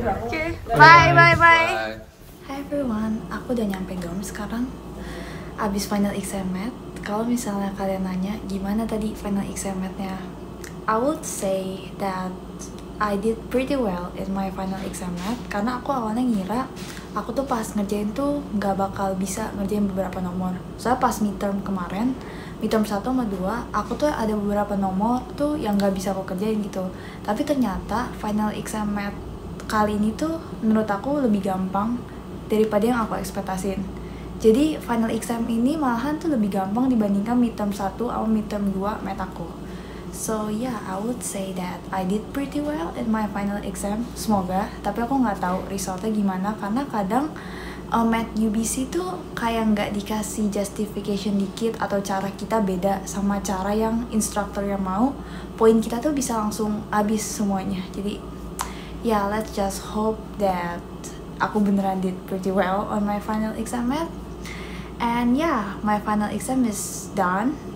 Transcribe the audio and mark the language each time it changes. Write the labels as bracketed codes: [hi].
[en] Oke. Bye. Bye. [id] Hi everyone, aku udah nyampe dorm sekarang. Abis final exam math. [en] Kalau misalnya kalian nanya gimana tadi final exam math-nya, I would say that I did pretty well in my final exam math. [id] Karena aku awalnya ngira aku tuh pas ngerjain tuh nggak bakal bisa ngerjain beberapa nomor. Soalnya pas midterm kemarin, midterm 1 sama 2, aku tuh ada beberapa nomor tuh yang nggak bisa aku kerjain gitu. Tapi ternyata final exam math kali ini tuh menurut aku lebih gampang daripada yang aku ekspektasin. Jadi final exam ini malahan tuh lebih gampang dibandingkan midterm 1 atau midterm 2 math aku. [en] So yeah, I would say that I did pretty well in my final exam. [id] Semoga, tapi aku nggak tahu resultnya gimana karena kadang math UBC tuh kayak nggak dikasih justification dikit atau cara kita beda sama cara yang instrukturnya mau. Poin kita tuh bisa langsung habis semuanya. [en] Jadi yeah, let's just hope that aku beneran did pretty well on my final exam math. And yeah, my final exam is done.